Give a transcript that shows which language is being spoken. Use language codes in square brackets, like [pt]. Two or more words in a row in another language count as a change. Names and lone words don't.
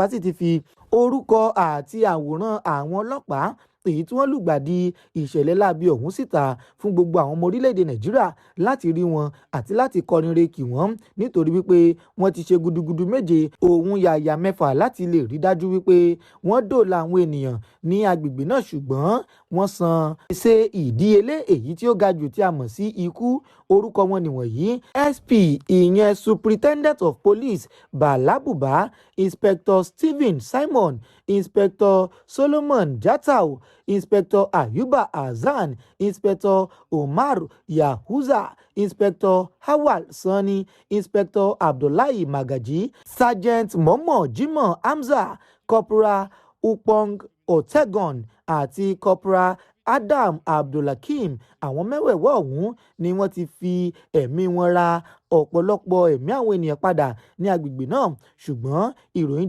[yo] sì ti fi orúkọ àti àwòrán àwọn ọlọ́pàá èyí tí wọ́n lùgbàdì ìṣẹ̀lẹ̀ láabi ọ̀hún síta fún gbogbo àwọn ọmọ orílẹ̀-èdè Nàìjíríà láti rí wọn àti láti kọrin re kì wọ́n nítorí wípé wọ́n ti ṣe gudugudu méje òun yàyà mẹ́fà láti lè rí dájú wípé wọ́n dóòlà àwọn ènìyàn ní agbègbè náà ṣùgbọ́n wọ́n san gbèsè ìdíyelé èyí tí ó ga jù tí a mọ̀ sí ikú. Orúkọ wọn nìwọ̀nyí: SP ìyẹn [en] Superintendent of Police [yo] Bala Buba, Inspector Stephen Simon, Inspector Solomon Jatau, Inspector Ayuba Hasan, Inspector Omar Yahuza, Inspector Hawal Sani, Inspector Abdullahi Magaji, Sergeant Momo Jimoh Hamza, Corporal Upong Otegon àti Corporal Adam Abdulhakeem. Àwọn mẹ́wẹ̀ẹ̀wá ọ̀hún ni wọ́n ti fi ẹ̀mí wọn ra ọ̀pọ̀lọpọ̀ ẹ̀mí àwọn ènìyàn padà ní agbègbè náà, ṣùgbọ́n ìròyìn